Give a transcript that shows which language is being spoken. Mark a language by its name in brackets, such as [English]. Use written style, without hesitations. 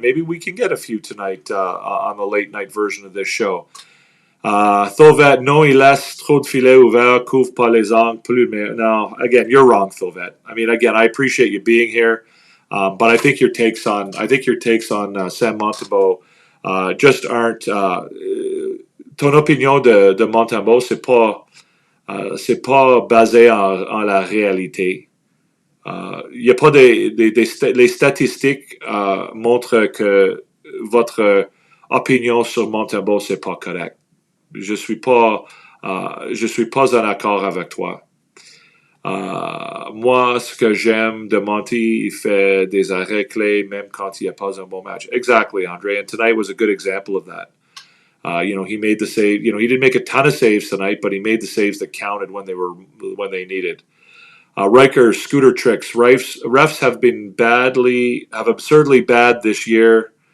[English] Maybe we can get a few tonight on the late night version of this show. [French] Thovet, non, il laisse trop de filets ouverts, couvre pas les angles, plus mais [English] no, again, you're wrong, [French] Thovet. [English] I mean, again, I appreciate you being here. But I think your takes on Sam Montembeault just aren't. [French] Ton opinion de Montembeault, c'est pas basé en la réalité. Y a pas les statistiques montrent que votre opinion sur Montembeault, c'est pas correct. Je suis pas en accord avec toi. Moi, ce que j'aime de Monty, il fait des arrêts clés même quand il n'y a pas un bon match. [English] Exactly, Andre. And tonight was a good example of that. He made the save. He didn't make a ton of saves tonight, but he made the saves that counted when they needed. Riker scooter tricks. Refs have been absurdly bad this year.